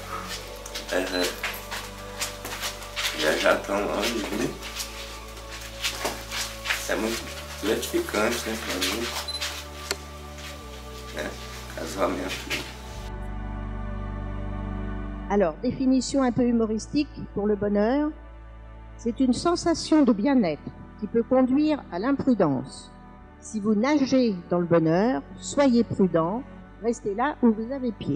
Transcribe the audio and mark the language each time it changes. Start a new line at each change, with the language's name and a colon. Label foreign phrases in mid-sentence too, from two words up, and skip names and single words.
Portuguese: Já tão longe, né? É muito gratificante, né, pra mim, né? Casamento.
French: Alors, définition un peu humoristique pour le bonheur. C'est une sensation de bien-être qui peut conduire à l'imprudence. Si vous nagez dans le bonheur, soyez prudent, restez là où vous avez pied.